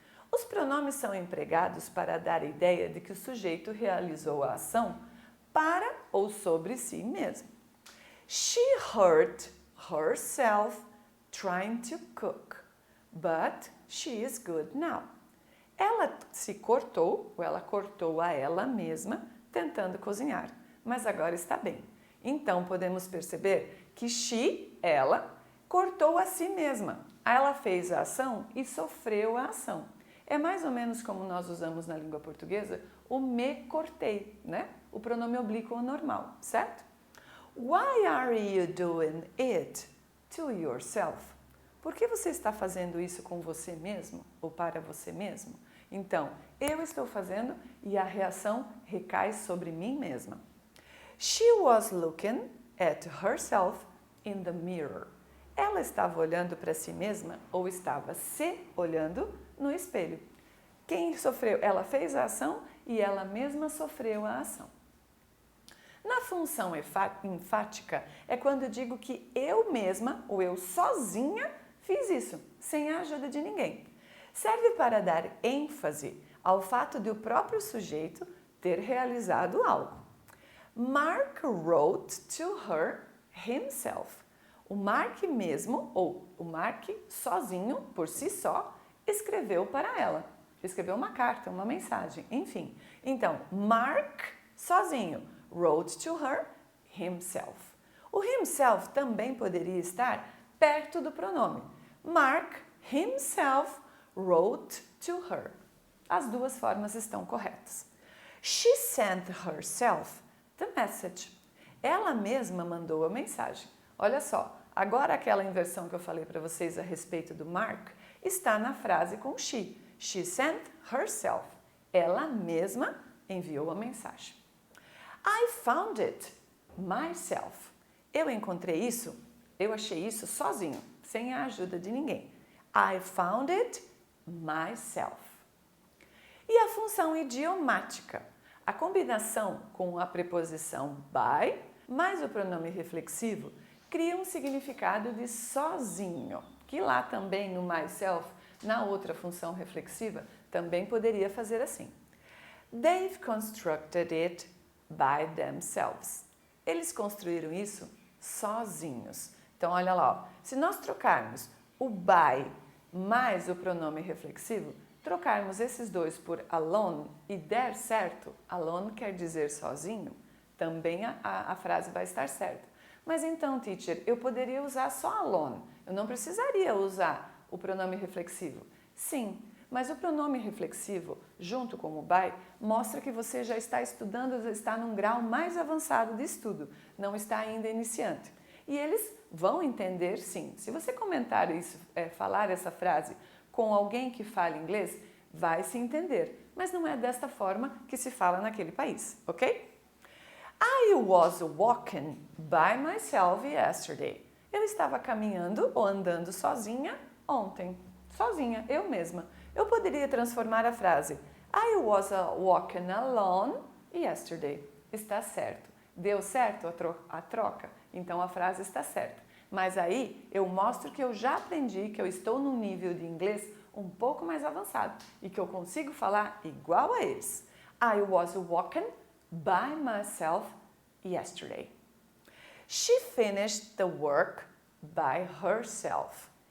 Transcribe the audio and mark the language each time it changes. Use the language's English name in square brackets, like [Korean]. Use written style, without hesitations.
[Portuguese] Os pronomes são empregados para dar a ideia de que o sujeito realizou a ação para ou sobre si mesmo. [English] She hurt herself trying to cook, but she is good now. [Portuguese] Ela se cortou, ou ela cortou a ela mesma, tentando cozinhar, mas agora está bem. Então, podemos perceber que she, ela, cortou a si mesma. Ela fez a ação e sofreu a ação. É mais ou menos como nós usamos na língua portuguesa o me cortei, né? O pronome oblíquo normal, certo? [English] Why are you doing it to yourself? [Portuguese] Por que você está fazendo isso com você mesmo ou para você mesmo? Então, eu estou fazendo e a reação recai sobre mim mesma. [English] She was looking at herself in the mirror. [Portuguese] Ela estava olhando para si mesma ou estava se olhando no espelho. Quem sofreu? Ela fez a ação e ela mesma sofreu a ação. Na função enfática é quando eu digo que eu mesma ou eu sozinha fiz isso, sem a ajuda de ninguém. Serve para dar ênfase ao fato de o próprio sujeito ter realizado algo. [English] Mark wrote to her himself. [Portuguese] O Mark mesmo, ou o Mark sozinho, por si só, escreveu para ela. Escreveu uma carta, uma mensagem, enfim. Então, Mark sozinho, [English] wrote to her himself. [Portuguese] O himself também poderia estar perto do pronome. [English] Mark himself wrote to her. [Portuguese] As duas formas estão corretas. [English] She sent herself the message. [Portuguese] Ela mesma mandou a mensagem. Olha só, agora aquela inversão que eu falei para vocês a respeito do Mark está na frase com she. [English] She sent herself. [Portuguese] Ela mesma enviou a mensagem. [English] I found it myself. [Portuguese] Eu encontrei isso, eu achei isso sozinho, sem a ajuda de ninguém. [English] I found it myself. [Portuguese] E a função idiomática? A combinação com a preposição by mais o pronome reflexivo cria um significado de sozinho, que lá também no myself, na outra função reflexiva, também poderia fazer assim. [English] They've constructed it by themselves. [Portuguese] Eles construíram isso sozinhos. Então, olha lá, ó. Se nós trocarmos o by mais o pronome reflexivo, trocarmos esses dois por alone e der certo, alone quer dizer sozinho, também a frase vai estar certa. Mas então, teacher, eu poderia usar só alone, eu não precisaria usar o pronome reflexivo. Sim, mas o pronome reflexivo, junto com o by, mostra que você já está estudando, já está num grau mais avançado de estudo, não está ainda iniciante. E eles vão entender, sim. Se você comentar isso, falar essa frase com alguém que fala inglês, vai se entender. Mas não é desta forma que se fala naquele país, ok? [English] I was walking by myself yesterday. [Portuguese] Eu estava caminhando ou andando sozinha ontem. Sozinha, eu mesma. Eu poderia transformar a frase [English] I was walking alone yesterday. [Portuguese] Está certo. Deu certo a troca? Então a frase está certa. Mas aí eu mostro que eu já aprendi, que eu estou num nível de inglês um pouco mais avançado e que eu consigo falar igual a eles. [English] I was walking by myself yesterday. She finished the work by herself.